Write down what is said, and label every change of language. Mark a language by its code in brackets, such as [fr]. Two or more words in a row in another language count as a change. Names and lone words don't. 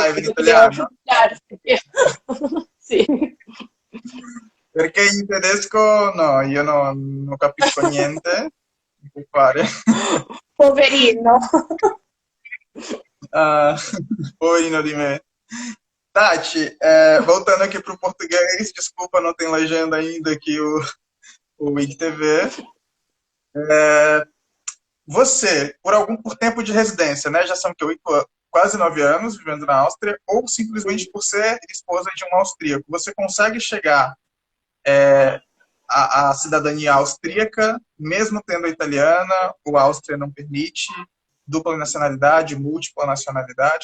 [it] perché [en] live in [it] dobbiamo italiano? Sì. Perché in tedesco no, io non capisco niente. Mi puoi fare? Poverino. Ah, poverino di me. [pt] Tati, voltando aqui para o português, desculpa, não tem legenda ainda aqui o IGTV. você, por tempo de residência, né, já são que 8, quase 9 anos vivendo na Áustria, ou simplesmente por ser esposa de um austríaco, você consegue chegar à cidadania austríaca, mesmo tendo a italiana, ou a Áustria não permite dupla nacionalidade, múltipla nacionalidade?